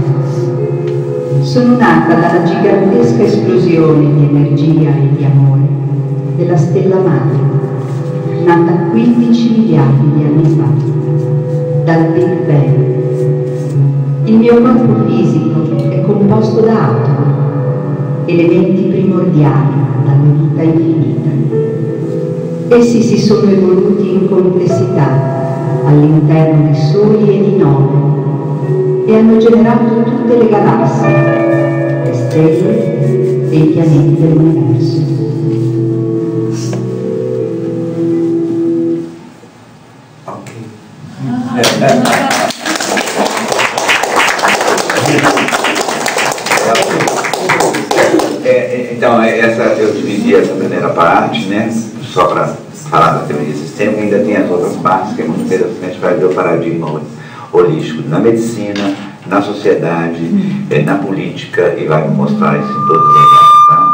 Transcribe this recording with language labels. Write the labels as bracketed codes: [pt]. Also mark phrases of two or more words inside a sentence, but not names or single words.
[it] Sono nata dalla gigantesca esplosione di energia e di amore della stella madre, nata 15 miliardi di anni fa, dal Big Bang, Il mio corpo fisico è composto da atomi, elementi primordiali dalla vita infinita. Essi si sono evoluti in complessità all'interno di soli e di nodo e hanno generato tutte le galassie, le stelle e i pianeti dell'universo. [pt] Então, eu dividi essa primeira parte, né, só para falar da teoria do sistema, e ainda tem as outras partes que é muito interessante para ver o paradigma holístico na medicina, na sociedade, na política, e vai mostrar isso em todas as áreas, tá?